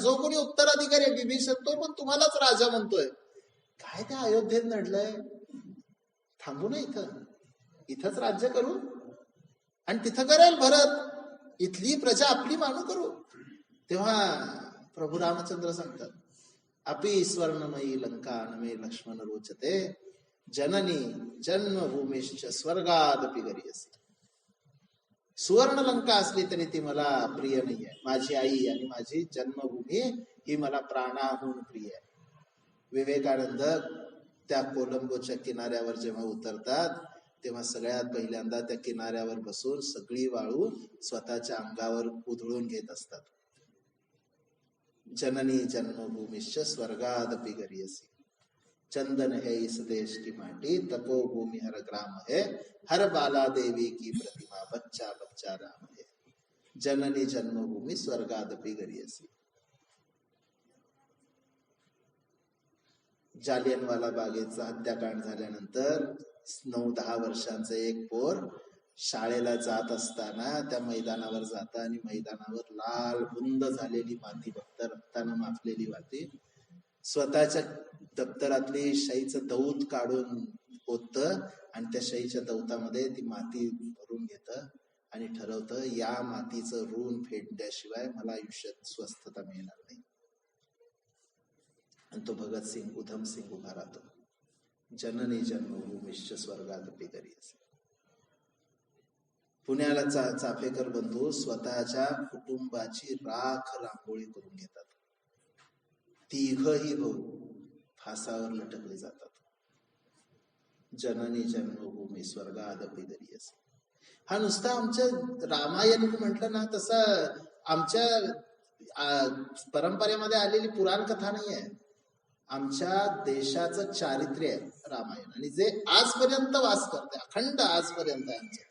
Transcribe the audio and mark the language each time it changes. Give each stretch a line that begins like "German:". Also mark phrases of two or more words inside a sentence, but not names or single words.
Marathi: जो कोणी उत्तराधिकारी आहे विभीषण, तो पण तुम्हालाच राजा म्हणतोय. काय त्या अयोध्येत नडलंय? थांबू ना इथंच राज्य करू आणि तिथं करेल भरत, इथली प्रजा आपली मानू करू. तेव्हा प्रभू रामचंद्र सांगतात,
Sanskrit: अपि स्वर्णमयी लंका नमे लक्ष्मण रोचते, जननी जन्मभूमीश्च स्वर्गादपि गरीयसी.
Marathi: सुवर्ण लंका असली तरी ती मला प्रिय नाही आहे. माझी आई आणि माझी जन्मभूमी ही मला प्राणाहून प्रिय आहे. विवेकानंद त्या कोलंबोच्या किनाऱ्यावर जेव्हा उतरतात तेव्हा सगळ्यात पहिल्यांदा त्या किनाऱ्यावर बसून सगळी वाळू स्वतःच्या अंगावर उधळून घेत असतात.
Sanskrit: जननी जन्मभूमीश्च स्वर्गादपि गरीयसी,
Hindi: चंदन है इस देश की माटी, तपोभूमि हर ग्राम है, हर बाला देवी की प्रतिमा, बच्चा बच्चा राम है.
Sanskrit: जननी जन्मभूमी स्वर्गादपि गरीयसी.
Marathi: जालियनवाला बागेचा हत्याकांड झाल्यानंतर 9-10 वर्षांचं एक पोर शाळेला जात असताना त्या मैदानावर जात आणि मैदानावर लाल बुंद झालेली माती, फक्त रक्तानं माफलेली माती, स्वतःच्या दप्तरातली शाईचं दौत काढून ओतत आणि त्या शाईच्या दौतामध्ये ती माती भरून घेत आणि ठरवतं, या मातीचं ऋण फेडल्याशिवाय मला आयुष्यात स्वस्थता मिळणार नाही. आणि तो भगतसिंग, उधमसिंग उभा राहतो.
Sanskrit: जननी जन्मभूमीश्च स्वर्गादपि गरीयसी.
Marathi: पुण्याला चाफेकर बंधू स्वतःच्या कुटुंबाची राख रांगोळी करून घेतात. तिघही भाऊ फासावर लटकले जातात.
Sanskrit: जननी जन्मभूमी स्वर्गादपि गरीयसी.
Marathi: हा नुसता आमच्या रामायण म्हटलं ना तसं आमच्या परंपरेमध्ये आलेली पुराण कथा नाही आहे. आमच्या देशाचं चारित्र्य आहे रामायण, आणि जे आजपर्यंत वास करते, अखंड आजपर्यंत आहे आमचं.